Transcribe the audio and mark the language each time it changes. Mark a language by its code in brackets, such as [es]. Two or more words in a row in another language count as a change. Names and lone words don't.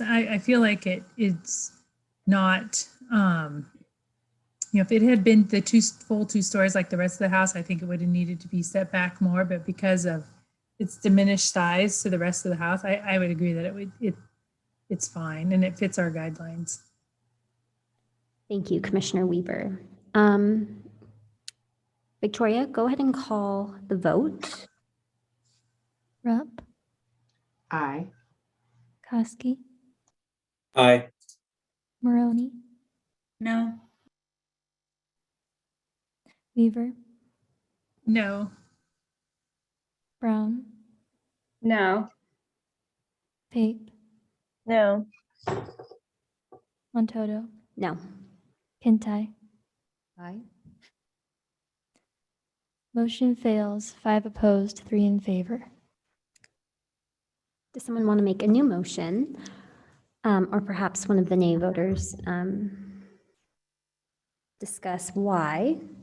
[en] I feel like it's not, if it had been the full two stories like the rest of the house, I think it would have needed to be set back more, but because of its diminished size to the rest of the house, I would agree that it's fine and it fits our guidelines. Thank you, Commissioner Weaver. Victoria, go ahead and call the vote. Rupp, Aye. Koski, Aye. Maroney, No. Weaver, No. Brown, No. Pape, No. Montoto, No. Kintai. Aye. Motion fails, 5 opposed, 3 in favor. Does someone want to make a new motion? Or perhaps one of the nay voters discuss why?